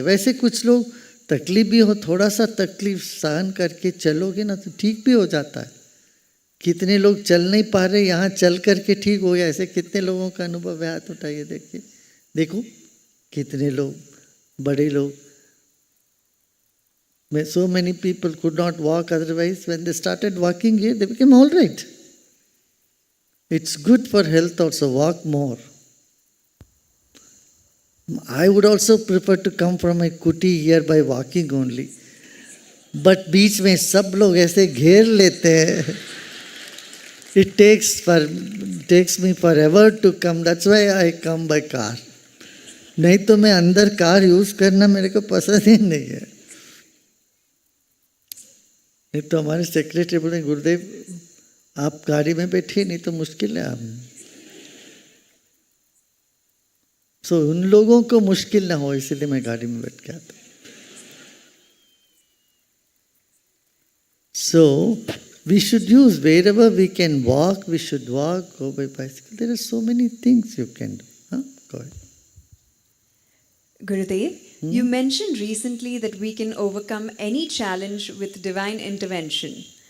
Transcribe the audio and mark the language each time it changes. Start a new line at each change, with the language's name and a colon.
Hindi: वैसे कुछ लोग तकलीफ भी हो, थोड़ा सा तकलीफ सहन करके चलोगे ना तो ठीक भी हो जाता है. कितने लोग चल नहीं पा रहे, यहाँ चल करके ठीक हो गया. ऐसे कितने लोगों का अनुभव है, हाथ उठाइए. देखिए, देखो कितने लोग, बड़े लोग.
English: So many people could not walk otherwise. When they started walking here, they became all right. It's good for health also, walk more. I would also prefer to come from my kuti here by walking only.
Hindi: But बीच में सब लोग ऐसे घेर लेते हैं.
English: It takes me forever to come. That's why I come by car.
Hindi: नहीं तो मैं अंदर कार यूज करना मेरे को पसंद ही नहीं है. नहीं तो हमारे सेक्रेटरी बोले, गुरुदेव आप गाड़ी में बैठिए, नहीं तो मुश्किल है. आप उन लोगों को मुश्किल ना हो, इसलिए मैं गाड़ी में बैठ के आता.
English: So we should use wherever we can walk, we should walk, go by bicycle. There are so many things you can do. Go ahead. Gurudev, you mentioned recently that we can overcome any challenge with divine intervention.